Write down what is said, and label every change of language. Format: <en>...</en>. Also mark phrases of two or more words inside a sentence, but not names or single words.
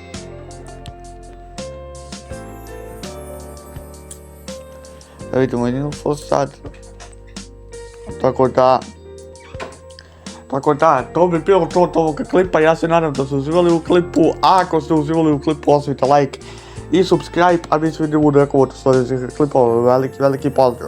<sr>Da vidimo info sad. Tako da, to bi bilo to od ovoga klipa, ja se nadam da ste uživali u klipu, a ako ste uživali u klipu ostavite like i subscribe, a mi se vidimo u nekom od sljedećih klipova, veliki pozdrav.</sr>